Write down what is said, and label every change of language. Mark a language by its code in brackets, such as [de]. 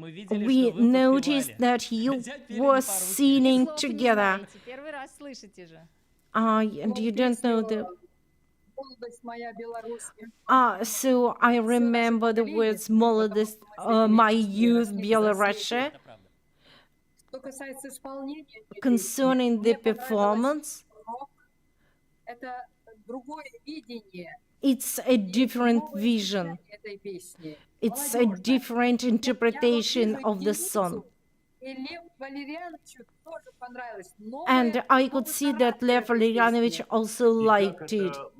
[en] We noticed that you were singing together. [ru] Первый раз слышите же. [en] And you don't know the... [ru] Молодость моя Белоруссия. [en] So I remember the words "молодость, my youth, Belarusia." [ru] Что касается исполнения, [en] Concerning the [ru] мне понравилось [en] performance, [ru] рок. Это другое видение [en] it's a different vision. [ru] этой песни. [en] It's a different interpretation of the song. [ru] И Лев Валерьяновичу тоже понравилось. [en] And I could see that Lev Valerianovich also liked it.